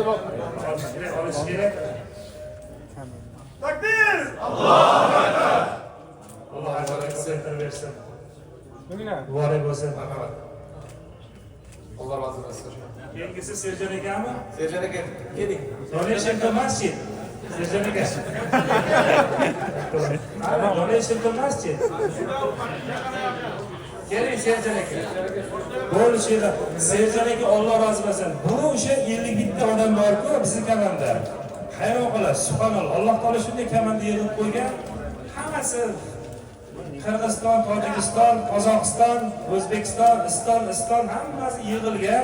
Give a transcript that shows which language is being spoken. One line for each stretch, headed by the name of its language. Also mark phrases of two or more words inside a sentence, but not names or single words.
Uzbek: Olish kerak. Takbir! Alloh ajrini ko'paytirib bersin. Muborak bo'lsin. Alloh rozi bo'lsin. Keyingisi Serjan akami? Serjan aka, keling.
English: Donation to masjid. Serjan aka. Donation to masjid.
Uzbek: Keling Serjan aka. Bo'lishida Serjan aka Alloh rozi bo'lsin. Bu o'sha 51 ta odam bor-ku bizning komanda. Hayron qolasiz. Subhanalloh. Alloh taolo shunday komanda yig'ib qo'ygan. Hammasi Qirg'iziston, Tojikiston, Qozog'iston, O'zbekiston, Iston hammasi yig'ilgan.